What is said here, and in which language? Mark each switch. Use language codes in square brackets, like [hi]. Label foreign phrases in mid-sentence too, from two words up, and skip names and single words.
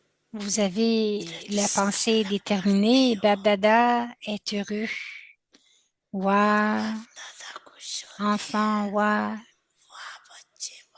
[fr] Vous avez la pensée déterminée, Samadhi Bab Dada est heureux. Wa, [hi] दादा खुश होते [fr] enfant, [hi] हैं wa, वाह बच्चे